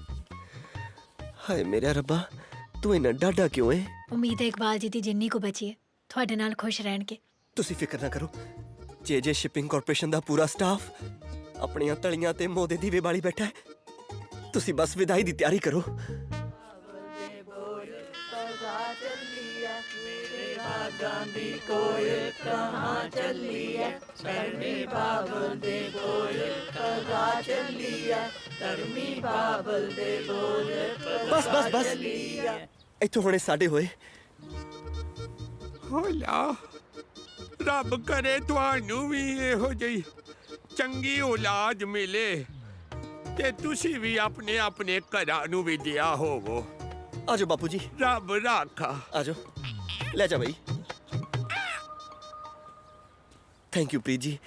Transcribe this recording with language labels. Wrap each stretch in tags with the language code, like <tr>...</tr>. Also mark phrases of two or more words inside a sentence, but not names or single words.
<pa>ਹਾਏ ਮੇਰਾ ਰੱਬਾ, ਤੂੰ ਇੰਨਾ ਡਾਢਾ ਕਿਉਂ ਹੈ? ਉਮੀਦ ਹੈ ਇਕਬਾਲ ਜੀ ਦੀ ਜਿੰਨੀ ਕੋ ਬਚੀ ਹੈ ਤੁਹਾਡੇ ਨਾਲ ਖੁਸ਼ ਰਹਿਣਗੇ। ਤੁਸੀਂ ਫਿਕਰ ਨਾ ਕਰੋ। ਜੇ ਸ਼ਿਪਿੰਗ ਕਾਰਪੋਰੇਸ਼ਨ ਦਾ ਪੂਰਾ ਸਟਾਫ ਆਪਣੀਆਂ ਤਲੀਆਂ ਤੇ ਮੋਹ ਦੇ ਦੀਵੇ ਬਾਲੀ ਬੈਠਾ ਹੈ। ਤੁਸੀਂ ਬਸ ਵਿਦਾਈ ਦੀ ਤਿਆਰੀ ਕਰੋ। ਗਾਂਧੀ ਕੋਇਲ ਕਹਾਂ ਚਲੀ ਹੈ ਧਰਮੀ ਬਾਬਲ ਦੇ ਬੋਲ ਕਹਾਂ ਚਲੀ ਹੈ ਧਰਮੀ ਬਾਬਲ ਦੇ ਬੋਲ ਬਸ ਬਸ ਬਸ ਇੱਥੋਂ ਹੁਣੇ ਸਾਡੇ ਹੋਏ ਹੋਲਾ ਰੱਬ ਕਰੇ ਤੁਹਾਨੂੰ ਵੀ ਇਹੋ ਜਿਹੀ ਚੰਗੀ ਔਲਾਦ ਮਿਲੇ ਤੇ ਤੁਸੀਂ ਵੀ ਆਪਣੇ ਆਪਣੇ ਘਰਾਂ ਨੂੰ ਵਿਦਿਆ ਹੋਵੋ ਆਜੋ ਬਾਪੂ ਜੀ ਰੱਬ ਰਾਖਾ ਆਜੋ ਲੈ ਜਾ ਬਈ</pa> <en>thank you</en> <pa>ਪ੍ਰੀਤ ਜੀ</pa>